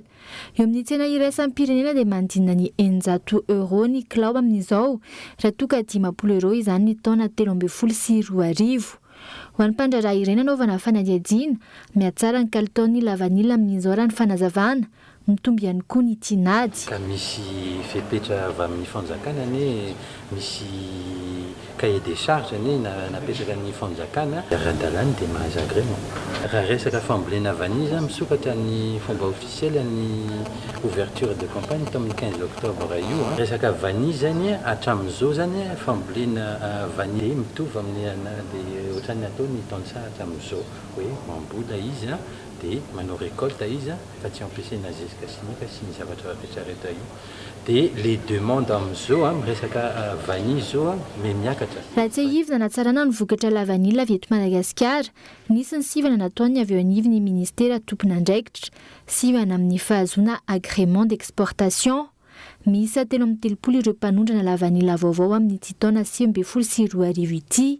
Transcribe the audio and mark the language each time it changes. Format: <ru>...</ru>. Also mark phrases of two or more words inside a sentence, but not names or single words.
<mg>Eo amin'ny tsena iraisam-pirenena dia manodidina ny €100 ny kilao amin'izao raha toa ka 50 euro izany taona 1320. Ho an'ny mpandraraha ireny anaovana fanadihadiana, mihatsara ny kalitaon'ny lavanilina amin'izao raha ny fanazavana, mitomby ihany koa ny tinady. Ka misy fepetra avy amin'ny fanjakana ne misy</mg> <fr>cahier des charges</fr> <mg>ne napetraka ny fanjakana ara-dalàna dia mahazo agrément. Raha resaka fambolena vanille misokatra ny fomba officiel ny</mg> <fr>ouverture de campagne</fr> <mg>tao amin'ny 15 octobre io. Resaka vanille zany hatramin'izao zany fambolena vanille mitovy amin'ny ohatrany ataony tansa hatramin'izao hoe mambola izy dia manao récolte izy fa tsy ampiasaina zezika simika sy ny zavatra rehetrarehetra io. Dia</mg> <fr>les demandes</fr> <mg>amin'izao resaka vanille zao miakatra. Raha tsy ahivina na tsarana ny vokatra</mg> <fr>la vanille</fr> <mg>avy eto Madagasikara, nisy ny sivana nataony avy eo anivon'ny ministera tompon'andraikitra, sivana amin'ny fahazoana</mg> <fr>agrément d'exportation.</fr> <mg>Miisa 3 ireo mpanondrana</mg> <fr>la vanille</fr> <mg>vaovao amin'ny taona 2022 ity.</mg>